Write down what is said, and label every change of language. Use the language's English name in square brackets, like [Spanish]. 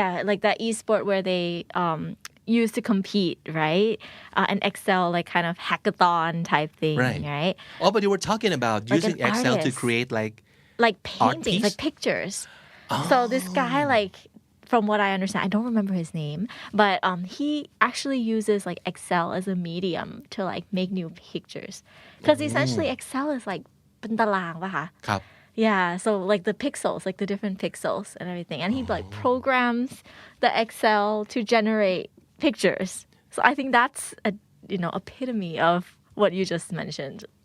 [English] like that e-sport where they used to compete right an Excel like kind of hackathon type thing right Oh but you were talking about using Excel to create like paintings like pictures so this guy like from what I understand, I don't remember his name, but he actually uses like Excel as a medium to like make new pictures. Because essentially Excel is like [Thai] เป็นตารางป่ะคะ ครับ [English] Yeah, so like the pixels, like the different pixels and everything. And he like programs the Excel to generate pictures. So I think that's a epitome of what you just mentioned.